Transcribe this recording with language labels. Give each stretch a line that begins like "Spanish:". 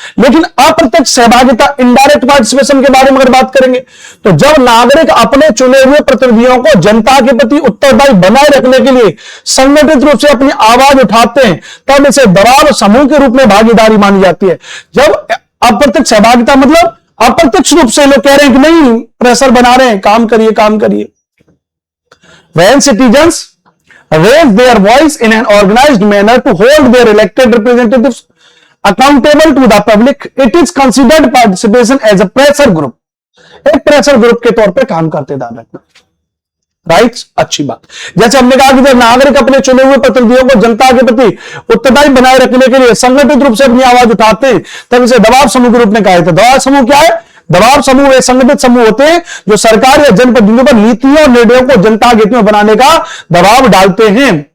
Hindi: लेकिन अप्रत्यक्ष सहभागिता, इनडायरेक्ट पार्टिसिपेशन के बारे में अगर बात करेंगे, तो जब नागरिक अपने चुने हुए प्रतिनिधियों को जनता के प्रति उत्तरदायी बनाए रखने के लिए संगठित रूप से अपनी आवाज उठाते हैं, तब इसे दबाव समूह के रूप में भागीदारी मानी जाती है। जब अप्रत्यक्ष सहभागिता मतलब अप्रत्यक्ष रूप से लोग कह रहे हैं कि नहीं, प्रेशर बना रहे हैं, काम करिए, काम करिए।
English: When citizens raise their voice in an organized manner to hold their elected representatives accountable to the public, it is considered participation as a pressure group.
Hindi: एक प्रेशर ग्रुप के तौर पे काम करते, ध्यान रखना, राइट्स, अच्छी बात। जैसे हमने कहा कि जब नागरिक अपने चुने हुए प्रतिनिधियों को जनता के प्रति उत्तरदायी बनाए रखने के लिए संगठित रूप से अपनी आवाज उठाते हैं, तब इसे दबाव समूह के रूप में कहा जाता है। दबाव समूह क्या है? दबाव समूह वे संगठित समूह होते हैं जो सरकार या जनप्रतिनिधियों पर नीतियों और निर्णयों को जनता के हित में बनाने का दबाव डालते हैं।